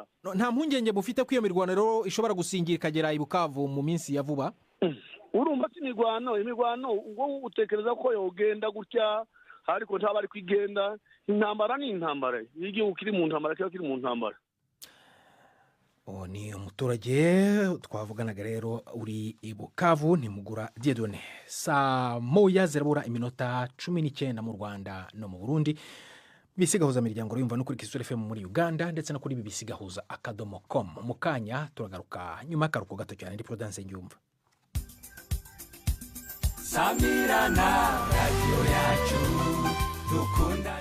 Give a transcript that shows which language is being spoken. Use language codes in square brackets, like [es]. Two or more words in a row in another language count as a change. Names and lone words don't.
[rw] Nta mpungenge mufite ko iyo mirwano rero ishobora gusingira ikagera i Bukavu mu minsi ya vuba? Urumva si imirwano ubwo utekereza ko yogenda gutya, ariko ntaba ari kwigenda. Intambara ni intambara, igihugu kiri mu ntambara, kiba kiri mu ntambara. Ni umuturage twavuganaga rero uri i Bukavu, ni Mugura Dieudonné. Saa moya zirabura iminota 19 mu Rwanda no mu Burundi. Bisigahuza miryango yumva no kuri Kisura FM muri Uganda, ndetse no kuri bbc-gahuza.com. Mu kanya turagaruka nyuma y'akaruhuko gato cyane. Ndi Prudence Ngiyumva. Samirana radio yacu dukunda.